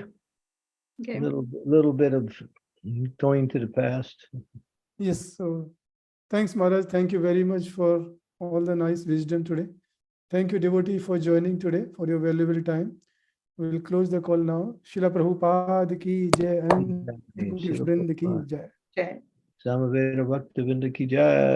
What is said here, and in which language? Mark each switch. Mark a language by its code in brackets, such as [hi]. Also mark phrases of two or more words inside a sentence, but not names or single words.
[en] Okay. Little bit of going to the past. Yes, so thanks, Maharaj. Thank you very much for all the nice wisdom today. Thank you, devotee, for joining today, for your valuable time. We will close the call now. Srila Prabhupada [hi] की जय [en] and Vrind [hi] की जय. [en] Okay. [hi] समवेत भक्तवृंद की जय.